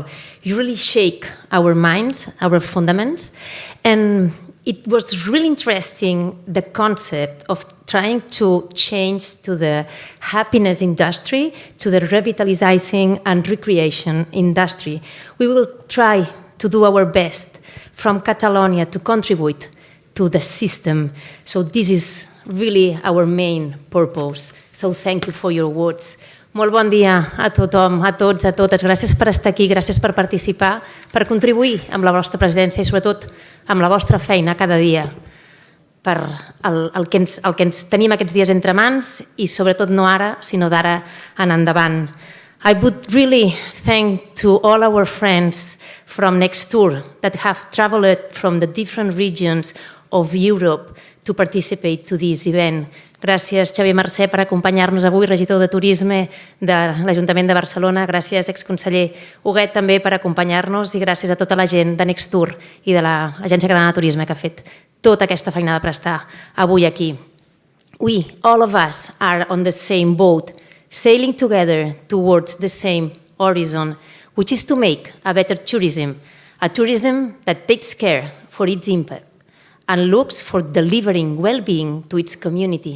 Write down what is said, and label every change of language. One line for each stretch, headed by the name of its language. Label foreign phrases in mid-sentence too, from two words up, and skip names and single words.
English: You really shake our minds, our fundamentals, and it was really interesting, the concept of trying to change to the happiness industry, to the revitalizing and recreation industry. We will try to do our best from Catalonia to contribute to the system. So this is really our main purpose. So thank you for your words.
Catalan: Molt bon dia a tothom, a tots, a totes. Gràcies per estar aquí, gràcies per participar, per contribuir amb la vostra presència i sobretot amb la vostra feina cada dia per el que ens tenim aquests dies entre mans i sobretot no ara, sinó d'ara en endavant.
English: I would really thank to all our friends from Nextur that have traveled from the different regions of Europe to participate to this event.
Catalan: Gràcies, Xavier Mercè, per acompanyar-nos avui, regidor de Turisme de l'Ajuntament de Barcelona. Gràcies, exconseller Huguet, també per acompanyar-nos, i gràcies a tota la gent de Nextur i de l'Agència Catalana de Turisme que ha fet tota aquesta feinada per estar avui aquí.
English: We, all of us, are on the same boat, sailing together towards the same horizon, which is to make a better tourism, a tourism that takes care for its impact and looks for delivering well-being to its community.